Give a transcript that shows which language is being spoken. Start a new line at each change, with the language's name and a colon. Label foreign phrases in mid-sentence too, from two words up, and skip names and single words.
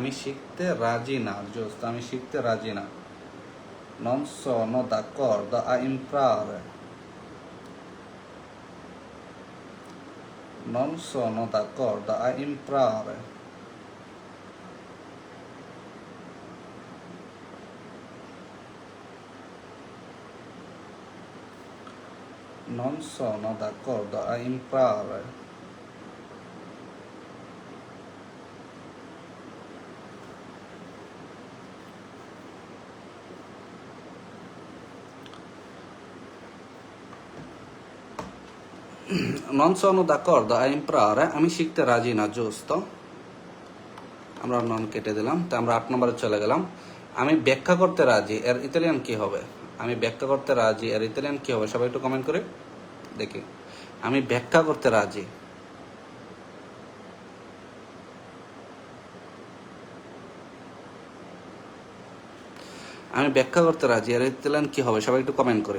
Bangla: আমি শিখতে রাজি না। জাস্ট আমি শিখতে রাজি না।
Italian: Non sono d'accordo a imparare. Non sono d'accordo a imparare. Non sono d'accordo a imparare. Non sono d'accordo a imparare
Bangla: আমি শিখতে রাজি না। giusto, আমরা নন কেটে দিলাম। তো আমরা 8 নম্বরে চলে গেলাম। আমি ব্যাখ্যা করতে রাজি এর ইতালিয়ান কি হবে? আমি ব্যাখ্যা করতে রাজি এর ইতালিয়ান কি হবে সবাই একটু কমেন্ট করে দেখি। আমি ব্যাখ্যা করতে রাজি। আমি ব্যাখ্যা করতে রাজি এর ইতালিয়ান কি হবে সবাই একটু কমেন্ট করে।